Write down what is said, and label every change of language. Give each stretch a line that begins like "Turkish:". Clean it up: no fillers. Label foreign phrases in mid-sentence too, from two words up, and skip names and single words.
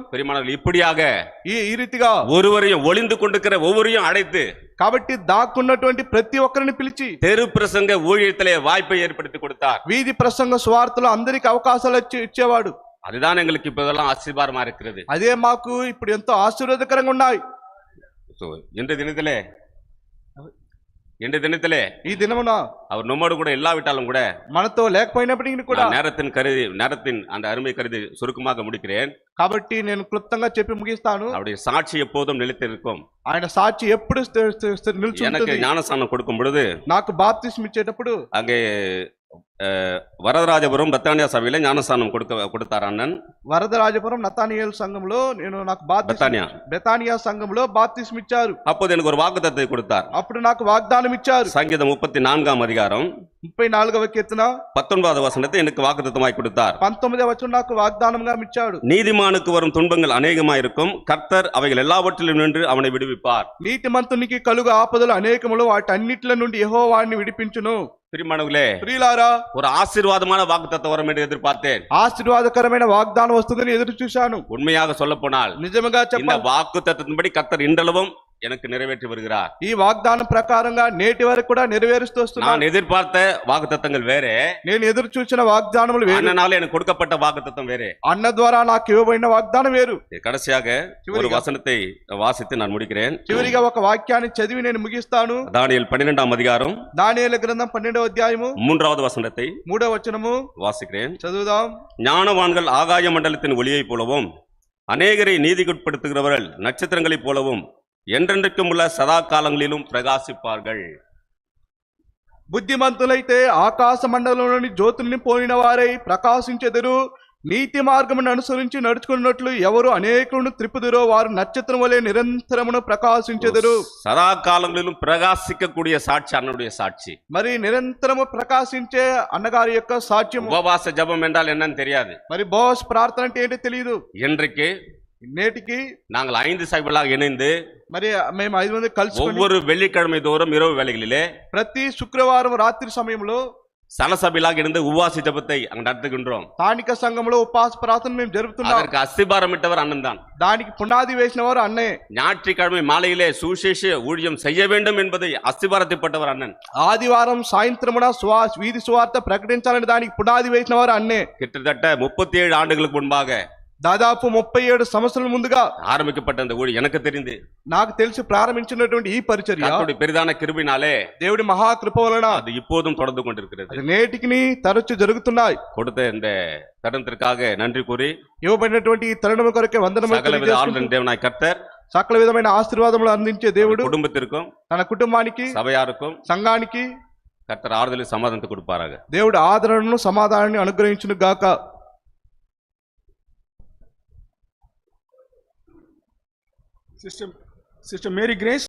Tamil: பெரியமானவர்கள், இப்படியாக
Telugu: ఈ రీతిగా
Tamil: ஒருவரையும் ஒளிந்து கொண்டிருக்கிற ஒவ்வொருவரையும் அழைத்து
Telugu: కాబట్టి దాక్కున్నటువంటి ప్రతి ఒక్కరిని పిలిచి
Tamil: தெரு பிரசங்க ஊழியத்திலே வாய்ப்பை ஏற்படுத்தி கொடுத்தார்.
Telugu: వీధి ప్రసంగ స్వార్థలో అందరికి అవకాశాలు ఇచ్చేవాడు.
Tamil: அதுதான் எங்களுக்கு இப்போதெல்லாம் ஆசீர்வாதமா இருக்கிறது.
Telugu: అదే మాకు ఇప్పుడు ఎంతో ఆశీర్వాదకరంగా ఉన్నాయి.
Tamil: இன்று தினத்திலே
Telugu: ఈ దినమున
Tamil: அவர் நம்மோடு கூட இல்லாவிட்டாலும் கூட,
Telugu: మనతో లేకపోయినప్పటికీ కూడా,
Tamil: நேரத்தின் அந்த அருமை கருதி சுருக்கமாக முடிக்கிறேன்.
Telugu: కాబట్టి నేను క్లుప్తంగా చెప్పి ముగిస్తాను.
Tamil: அவருடைய சாட்சி எப்போதும் நிலைத்திருக்கும்.
Telugu: ఆయన సాక్షి ఎప్పుడు నిల్చుంటుంది.
Tamil: எனக்கு ஞானஸ்நானம் கொடுக்கும் பொழுது,
Telugu: నాకు బాప్తిస్మం ఇచ్చేటప్పుడు
Tamil: அங்கே வரதராஜபுரம் பெத்தானியா சபையில ஞானஸ்நானம் கொடுத்தார் அண்ணன்.
Telugu: వరదరాజపురం నతానియేల్ సంఘంలో నాకు బెతానియా సంఘంలో బాప్తిస్మం ఇచ్చారు.
Tamil: அப்போது எனக்கு ஒரு வாக்குத்தத்தத்தை கொடுத்தார்.
Telugu: అప్పుడు నాకు వాగ్దానం ఇచ్చారు.
Tamil: சங்கீதம் 34 அதிகாரம்
Telugu: 34వ కీర్తన
Tamil: 19வது வசனத்தை எனக்கு வாக்குத்தத்தமாய் கொடுத்தார்.
Telugu: 19వ వచనం నాకు వాగ్దానంగా ఇచ్చాడు.
Tamil: நீதிமானுக்கு வரும் துன்பங்கள் அநேகமாயிருக்கும், கர்த்தர் அவைகள் எல்லாவற்றிலும் நின்று அவனை விடுவிப்பார்.
Telugu: నీతిమంతునికి కలుగు ఆపదలు అనేకములు, వాటన్నిటిల నుండి యెహోవా వాడిని విడిపించును.
Tamil: பிரியமானவர்களே,
Telugu: ప్రియులారా,
Tamil: ஒரு ஆசீர்வாதமான வாக்குத்தத்தம் வரும் என்று எதிர்பார்த்தேன்.
Telugu: ఆశీర్వాదకరమైన వాగ్దానం వస్తుందని ఎదురు చూశాను.
Tamil: உண்மையாக சொல்லப் போனால்,
Telugu: నిజంగా
Tamil: இந்த
Telugu: చెప్పాలి,
Tamil: வாக்குத்தத்தத்தின்படி கர்த்தர் இன்றளவும் எனக்கு நிறைவேற்றி வருகிறார்.
Telugu: ఈ వాగ్దానం ప్రకారంగా నేటి వరకు కూడా నెరవేరుస్తూ వస్తున్నాను.
Tamil: நான் எதிர்பார்த்த வாக்குத்தத்தங்கள் வேற,
Telugu: నేను ఎదురు చూసిన వాగ్దానములు వేరు,
Tamil: அண்ணனால எனக்கு கொடுக்கப்பட்ட வாக்குத்தத்தம் வேற,
Telugu: అన్న ద్వారా నాకు ఇవ్వబడిన వాగ్దానం వేరు.
Tamil: கடைசியாக ஒரு வசனத்தை வாசித்து நான் முடிக்கிறேன்.
Telugu: చివరిగా ఒక వాక్యాన్ని చదివి నేను ముగిస్తాను.
Tamil: தானியேல் 12ஆம் அதிகாரம்
Telugu: దానియేలు గ్రంథం 12వ అధ్యాయము
Tamil: 3வது வசனத்தை
Telugu: 3వ వచనము
Tamil: வாசிக்கிறேன்.
Telugu: చదువుదాం.
Tamil: ஞானவான்கள் ஆகாய மண்டலத்தின் ஒளியைப் போலவும், அநேகரை நீதிக்குட்படுத்துகிறவர்கள் நட்சத்திரங்களைப் போலவும் என்றென்றைக்கும் உள்ள சதா காலங்களிலும் பிரகாசிப்பார்கள்.
Telugu: బుద్ధిమంతులైతే ఆకాశ మండలంలోని జ్యోతుల్ని పోలిన వారై ప్రకాశించెదరు. నీతి మార్గమును అనుసరించి నడుచుకున్నట్లు ఎవరు అనేకులను త్రిప్పుదురో వారు నక్షత్రం వలె నిరంతరమును ప్రకాశించెదరు.
Tamil: சதா காலங்களிலும் பிரகாசிக்கக்கூடிய சாட்சி அண்ணனுடைய சாட்சி.
Telugu: మరి నిరంతరము ప్రకాశించే అన్నగారి యొక్క సాక్ష్యం.
Tamil: உபவாச ஜெபம் என்றால் என்னன்னு தெரியாது.
Telugu: మరి బోస్ ప్రార్థన అంటే ఏంటో తెలియదు.
Tamil: இன்றைக்கு
Telugu: నేటికి
Tamil: நாங்கள் 5 சபைகளாக இணைந்து
Telugu: మరి మేము 5 మంది కలిసి
Tamil: ஒவ்வொரு வெள்ளிக்கிழமை தோறும் இரவு வேளைகளிலே
Telugu: ప్రతి శుక్రవారం రాత్రి సమయంలో
Tamil: சலசபைகளாக இருந்து உபவாச ஜெபத்தை அங்க நடத்துகின்றோம்.
Telugu: స్థానిక సంఘంలో ఉపవాస ప్రార్థన మేము జరుపుతున్నాం.
Tamil: அதற்கு அஸ்திபாரமிட்டவர் அண்ணன் தான்.
Telugu: దానికి పునాది వేసిన వారు అన్నే.
Tamil: ஞாயிற்றுக்கிழமை மாலையிலே சுவிசேஷ ஊழியம் செய்ய வேண்டும் என்பதை அஸ்திபாரத்தைப்பட்டவர் அண்ணன்.
Telugu: ఆదివారం సాయంత్రమున వీధి సువార్త ప్రకటించాలని దానికి పునాది వేసిన వారు అన్నే.
Tamil: கிட்டத்தட்ட 37 ஆண்டுகளுக்கு முன்பாக,
Telugu: దాదాపు 37 సంవత్సరాల ముందుగా
Tamil: ஆரம்பிக்கப்பட்ட அந்த ஊழியம் எனக்கு தெரிந்து,
Telugu: నాకు తెలిసి ప్రారంభించినటువంటి ఈ పరిచర్య
Tamil: கர்த்தருடைய பெரிதான கிருபையினாலே,
Telugu: దేవుడి మహాకృప వలన
Tamil: அது இப்போதும் தொடர்ந்து கொண்டிருக்கிறது.
Telugu: అది నేటికి తరచు జరుగుతున్నాయి.
Tamil: கொடுத்த இந்த தருணத்திற்காக நன்றி கூறி,
Telugu: ఇవ్వబడినటువంటి ఈ తరుణం కొరకే వందనములు
Tamil: சகலவித
Telugu: తెలియజేస్తూ,
Tamil: ஆளுநர் தேவனாய் கர்த்தர்
Telugu: సకల విధమైన ఆశీర్వాదములు అందించే దేవుడు
Tamil: குடும்பத்திற்கும்
Telugu: తన కుటుంబానికి
Tamil: சபையாருக்கும்
Telugu: సంఘానికి
Tamil: கர்த்தர் ஆறுதலை சமாதானத்தை கொடுப்பாராக.
Telugu: దేవుడు ఆదరణను సమాధానాన్ని అనుగ్రహించును గాక. Sister Mary Grace.